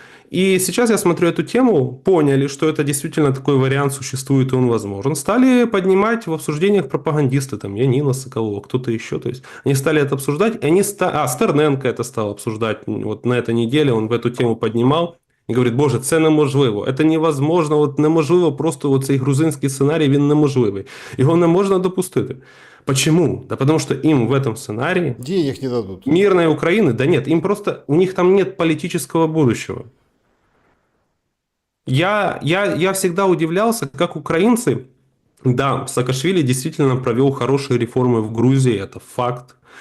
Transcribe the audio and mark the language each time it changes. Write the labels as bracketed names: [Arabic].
[Russian] И сейчас я смотрю эту тему, поняли, что это действительно такой вариант существует и он возможен. Стали поднимать в обсуждениях пропагандисты, там, Янина Соколова, кто-то еще. То есть они стали это обсуждать, и они Стерненко это стал обсуждать. Вот на этой неделе он в эту тему поднимал. [Ukrainian] І говорить, боже, це неможливо, це невозможно, от неможливо, просто цей грузинський сценарій, він неможливий. Його не можна допустити. [Russian] Почему? Да потому что им в этом сценарии Денег не дадут. мирной Украины, да нет, им просто, у них там нет политического будущего. Я всегда удивлялся, как украинцы, да, Саакашвили действительно провел хорошие реформы в Грузии, это факт.